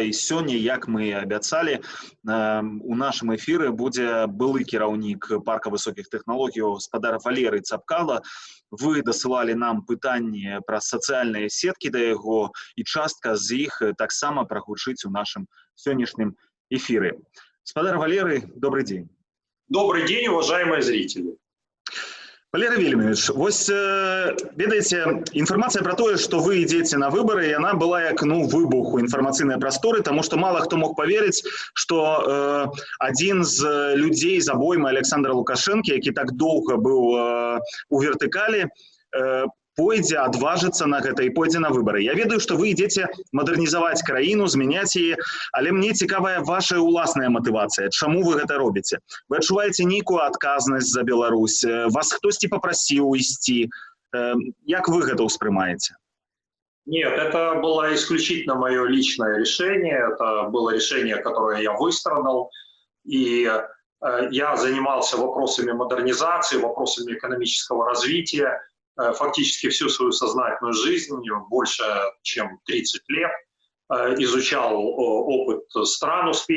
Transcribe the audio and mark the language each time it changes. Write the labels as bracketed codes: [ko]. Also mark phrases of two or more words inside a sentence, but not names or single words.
[be] І сёння, як мы і абяцалі, у нашым эфіры будзе былы кіраўнік парка высокіх тэхналогіяў гаспадар Валерый Цапкала. Вы дасылалі нам пытанні пра сацыяльныя сеткі да яго, і частка з іх таксама прагучыць у нашым сённяшнім эфіры. Гаспадар Валерый, [ru] добрый день. Добрый день, уважаемые зрители. [be] Валерий Вильямович, вось, ведаеце, інфармацыя пра тое, што вы ідзеце на выбары, яна была як, выбух у інфармацыйнай прасторы, таму што мала хто мог паверыць, што адзін з людзей з абоймы Александра Лукашэнкі, які так доўга быў у вертыкалі, пойдзе, адважыцца на гэта і пойдзе на выбары. Я ведаю, што вы ідзеце мадэрнізаваць краіну, змяняць яе, але мне цікавая ваша ўласная матывацыя. Чаму вы гэта робіце? Вы адчуваеце нейкую адказнасць за Беларусь? Вас хтосьці папрасіў ісці? Як вы гэта ўспрымаеце? [ru] Нет, это было исключительно мое личное решение. Это было решение, которое я выстрадал. И я занимался вопросами модернизации, вопросами экономического развития. Фактически всю свою сознательную жизнь, больше чем 30 лет, изучал опыт стран успешных.